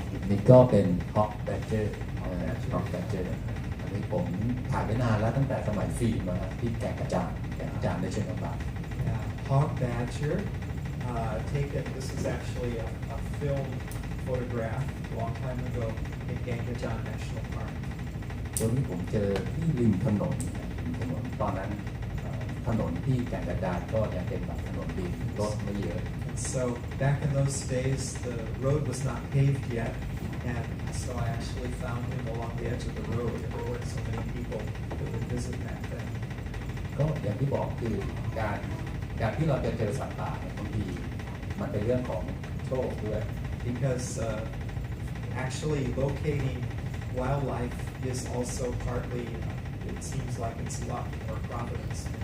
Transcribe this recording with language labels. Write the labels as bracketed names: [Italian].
[Thai] นี่ก็เป็นฮอกแบดเจอร์ฮอกแบดเจอร์อันนี้ผมถ่ายไว้นานแล้วตั้งแต่สมัยฟิล์มมาที่แก่งกระจานในเชิงกำบัง [English] Hog badger, taken, this is actually a film photograph a long time ago in Gangajan National Park. [Thai] ตัวนี้ผมเจอที่ริมถนนตอนนั้นถนนที่แก่งกระจานก็ยังเป็นแบบถนนดินรถไม่เยอะ [English] And so back in those days, the road was not paved yet, and so I actually found him along the edge of the road, and there weren't so many people that would visit back then. [Thai] ก็อย่างที่บอกคือการที่เราจะเจอสัตว์ป่าเนี่ยบางทีมันเป็นเรื่องของโชคด้วย [English] Because actually locating wildlife is also partly, it seems like it's luck or providence.